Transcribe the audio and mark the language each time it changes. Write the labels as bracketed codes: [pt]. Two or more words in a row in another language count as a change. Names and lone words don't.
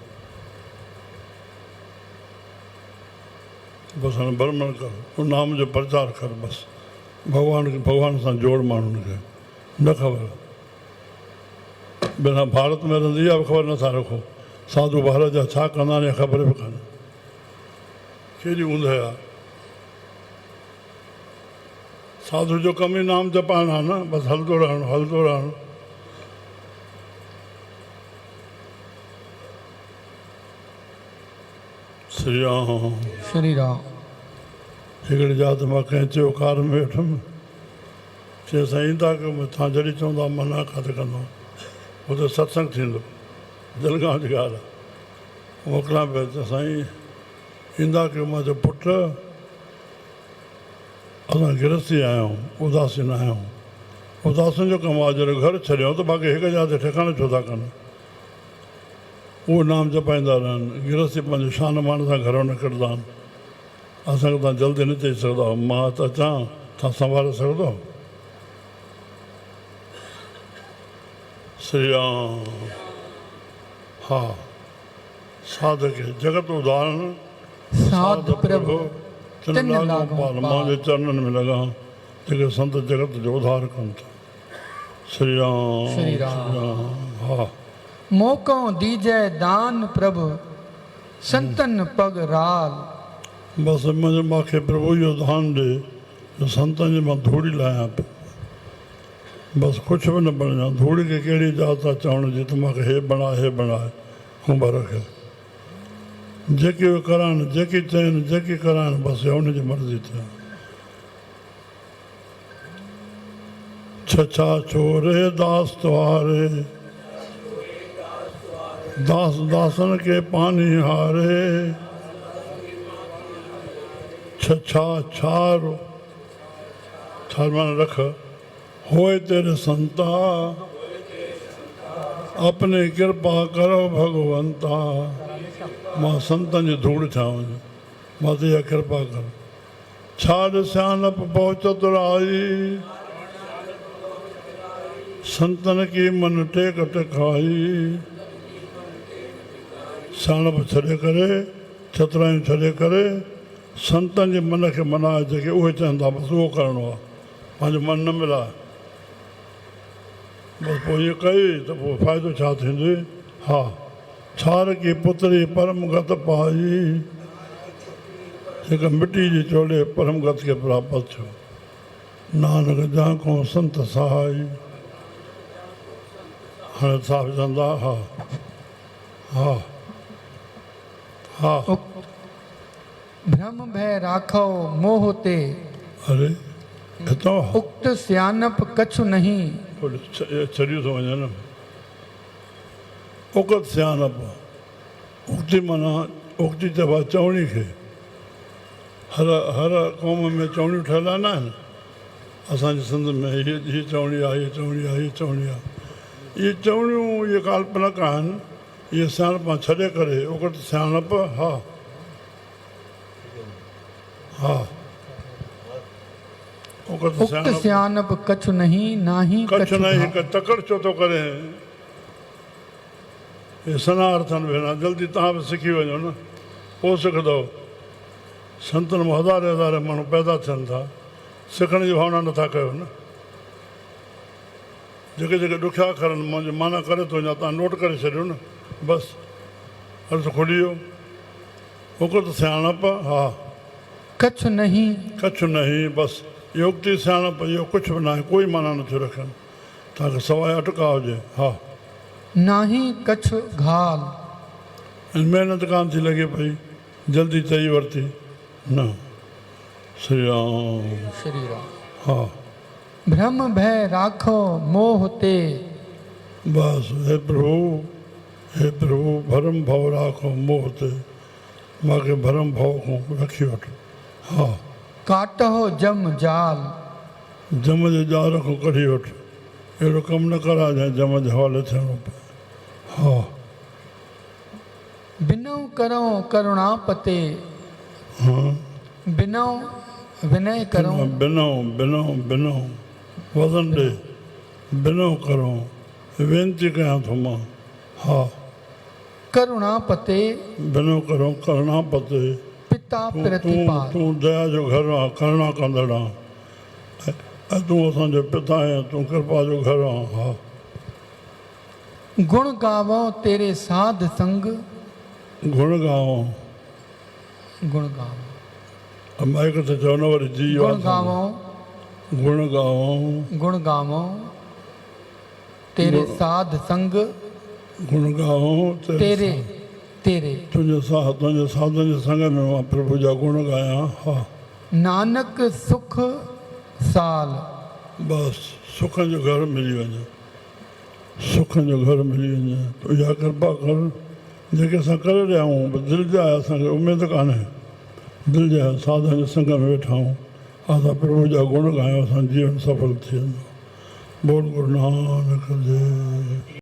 [sd] बसि हाणे भरमण कर उन नाम जो प्रचार कर बसि भॻवान सां जोड़ माण्हुनि खे न ख़बर बिना भारत में रहंदी इहा बि ख़बर नथा रखो साधु भारत जा छा कंदा आहिनि ख़बर बि कान्हे केॾी ऊंध आहे साधु जो कम ई नाम जपाइण आहे न बसि हलंदो रहणो श्री राम श्री राम हिकिड़ी जात मां कंहिं चयो कार में वेठुमि चए साईं ईंदा कयो तव्हां जॾहिं चवंदा मना काथे कंदो हुते सत्संग थींदो जलगांव जी ॻाल्हि आहे मोकिलियां पिया चए साईं ईंदा कयो मां चयो पुटु असां गिरस्ती आया आहियूं उदासीन आया आहियूं उदासीन जो कमु आहे जॾहिं घर छॾियऊं त बाक़ी हिकु जात ठिकाणे छो था कनि उहो नाम जपाईंदा रहनि गिरस्ती पंहिंजो शान मान सां घरो निकिरंदा आहिनि असांखे तव्हां जल्दी न चई सघंदा मां त अचां तव्हां संभाले सघंदो श्री राम हा साधक जगत उदाहरण साध प्रभु तिन लागो पाल मुंहिंजे चरणनि में लॻा जेके संत जगत जो उधार कनि था श्री राम श्री राम। हा [hi] मौको दीजै दान प्रभु संतन पग राल [sd] बसि मुंहिंजे मूंखे प्रभु इहो दान ॾे जो संतनि जे मां धूड़ी लाहियां पियो बसि कुझु बि न बणिजां धूड़ी खे कहिड़ी जात था चवण जी त मूंखे हे बणाए हुंबर खे जेके उहे कराइनि जेकी चइनि जेकी कराइनि बसि हुनजी मर्ज़ी थिए [hi] छछा छोरे दास त्वारे दास दासन के पानी हारे छछा छारो छार मान रख होए तेरे संता अपने कृपा करो भगवंता [sd] मां संतनि जी धूड़ थियां वञे मां ते इहा कृपा कर [hi] छाड़ सियानप पहुचत राई संतन की मन टेक टिकाई [sd] सियाणप छॾे करे चतुरायूं छॾे करे संतनि जे मन खे मनाए जेके उहे चवनि था बसि उहो करिणो आहे पंहिंजो मन न मिलाए बसि पोइ ईअं कई त पोइ फ़ाइदो छा थींदो हा [hi] छार की पुत्री परम गत पाई [sd] हिकु मिटी जी चोले परम गत खे प्राप्त थियो [hi] नानक जांको संत सहाय [sd] हाणे साहिब चवंदा हा हा हा [hi] भ्रम भय राखो मोह ते [sd] अरे हितां [hi] उक्त सियानप कछु नहीं [sd] छॾियो थो वञे न उकत सियानप उक्ति माना उक्ति चइबो आहे चवणी खे हर क़ौम में चवणियूं ठहियल आहिनि असांजे सिंध में हीअ चवणी आहे हीअ चवणी आहे हीअ चवणी आहे इहे चवणियूं इहे काल्पनिक आहिनि इहे सियाणप छॾे करे उकत सियाणप हा हा उकत [hi] उक्त सियानप कछु नहीं नाही [sd] कच्छ न हिकु तकड़ छो थो करे हे सना अर्थनि भेण जल्दी तव्हां बि सिखी वञो न पोइ सिखंदव संतनि में हज़ारे हज़ारे माण्हू पैदा थियनि था सिखण जी भावना नथा कयो न जेके जेके ॾुखिया अखरनि मुंहिंजी माना करे थो वञा तव्हां नोट करे छॾियो न बसि अर्थ खुली वियो उकत सियाणप हा [hi] कछु नहीं [sd] कच्छ नहीं बसि इहो उक्ति सियाणप इहो कुझु बि न आहे कोई माना नथियूं रखनि तव्हांखे सवाइ अटका हुजे हा [hi] नाही कछु घाल [sd] महिनत कान थी लॻे पई जल्दी चई वरिती न श्री राम श्री राम हा [hi] भ्रम भय राखो मोह ते [sd] बसि हे प्रभु [hi] भरम भव राखो मोह ते [sd] मूंखे भरम भव खां रखी वठो हा [hi] काटो जम जाल [sd] जम जे जार खां कढी वठो अहिड़ो कमु न कराए जंहिं जम जे हवाले थियणो पए हा [hi] बिनो करो करुणापते [sd] हा [hi] बिनो विनय करो [sd] बिनो वज़न ॾे बिनो करो वेनती कयां थो मां हा [hi] करुणापते बिनो करो करुणा पते पिता प्रतिपाल [sd] तूं दया जो घर आहे करुणा कंदड़ आहे ऐं तूं असांजो पिता आहीं तूं कृपा जो घर आहे हा [hi] गुण गावो तेरे साध संग गुण गाओ गुण गावो [sd] माइक ते चओ न वरी जी [hi] गुण गावो गुण गाओ गुण गावो तेरे साध संग गुण गाओ तेरे तेरे [sd] तुंहिंजे साधन जे संग में मां प्रभु जा गुण गायां हा [hi] नानक सुख साल [sd] बसि सुखनि जो घर मिली वञे सुखनि जो घर मिली वञे तूं इहा कृपा कर जेके असां करे रहिया आहियूं दिलि जा असांखे उमेदु कान्हे दिलि जा साधन जे संग में वेठा आहियूं असां प्रभु जा गुण ॻायूं असांजो जीवन सफल थी वेंदो बोल गुरु नानक देव